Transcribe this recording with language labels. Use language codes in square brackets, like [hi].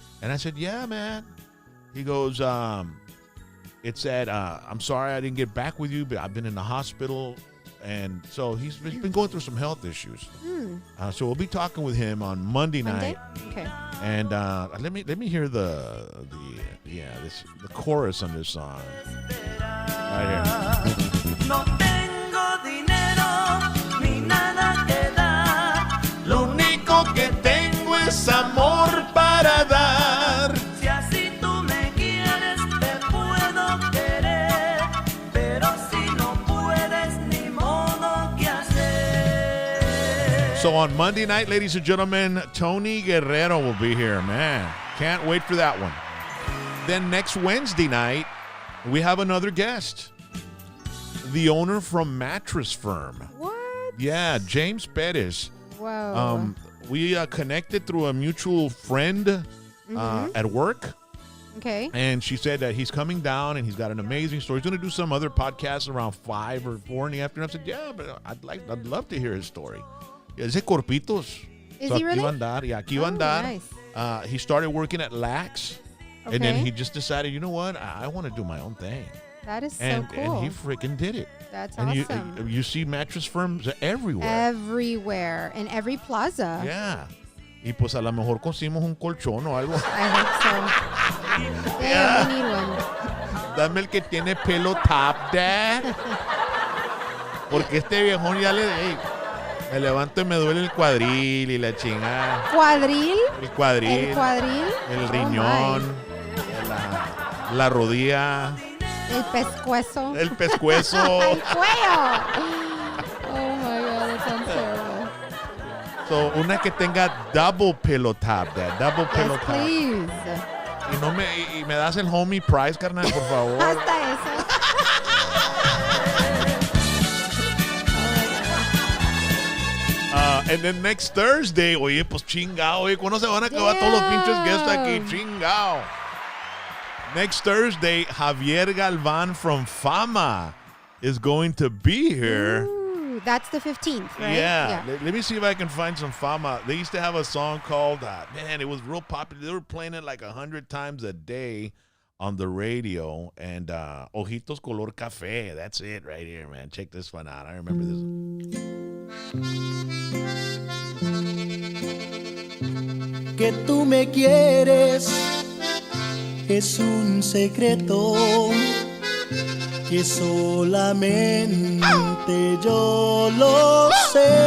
[en] And I said, yeah, man. He goes, it said, I'm sorry I didn't get back with you, but I've been in the hospital. And so he's been going through some health issues. So we'll be talking with him on Monday night. Okay. And let me hear the chorus on this song. Right here. [es] No tengo dinero ni nada que dar. Lo único que tengo es amor para dar. Si así tú me quieres, te puedo querer. Pero si no puedes, ni modo que hacer. [en] So on Monday night, ladies and gentlemen, Tony Guerrero will be here. Man, can't wait for that one. Then next Wednesday night, we have another guest. The owner from Mattress Firm. What? Yeah, James Perez. Whoa. We connected through a mutual friend at work. Okay. And she said that he's coming down and he's got an amazing story. He's going to do some other podcasts around 5 or 4 in the afternoon. I said, yeah, but I'd love to hear his story. [es] Es de Corpitos. [en] Is he really? [es] Aquí va a andar. [en] Yeah, [es] aquí va a andar. [en] Nice. He started working at Lax. Okay. And then he just decided, you know what? I want to do my own thing. That is And so cool. he freaking did it. That's and awesome. You see mattress firms everywhere. Everywhere. In every plaza. Yeah. [es] Y pues a lo mejor conseguimos un colchón o algo. [en] I hope so. Yeah, we need one. [es] Dame el que tiene pelo top, Dad. Porque este viejón ya me levanto y me duele el cuadril y la chingada. ¿Cuadril? El cuadril. El cuadril. El riñón. La rodilla. El pescuezo. El pescuezo. El cuello. [en] Oh my God, that sounds terrible. So, [es] una que tenga [en] double pillow top, Dad. Double pillow top. Please. [es] Y me das el [en] homie price, [es] carnal, por favor. Hasta eso. [en] And then next Thursday, [es] oye, pues chingao, oye, ¿cuándo se van a acabar todos los pinches guests aquí? Chingao. [en] Next Thursday, Javier Galvan from Fama is going to be here. Ooh, that's the 15th, right? Yeah. Let me see if I can find some Fama. They used to have a song called, man, it was real popular. They were playing it like 100 times a day on the radio. And Ojitos Color Café. That's it right here, man. Check this one out. I remember this. [es] Que tú me quieres es un secreto que solamente yo lo sé.